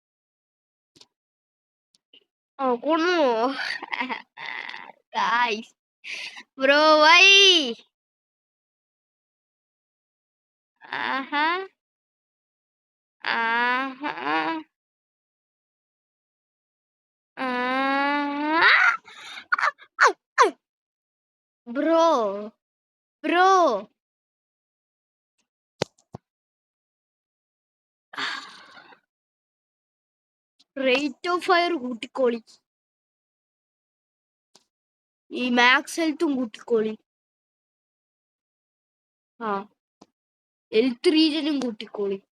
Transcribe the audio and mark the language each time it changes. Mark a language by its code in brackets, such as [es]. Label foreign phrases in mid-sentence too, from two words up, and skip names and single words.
[ml] കൊന്നു. ഗായ്സ് [hi] ब्रो भाई। आहा आहा आहा ब्रो ब्रो [en] rate of fire [ml] കൂട്ടിക്കോളി. ഈ [en] max health [ml] കൂട്ടിക്കോളി. ആ [en] health regen [ml] കൂട്ടിക്കോളി.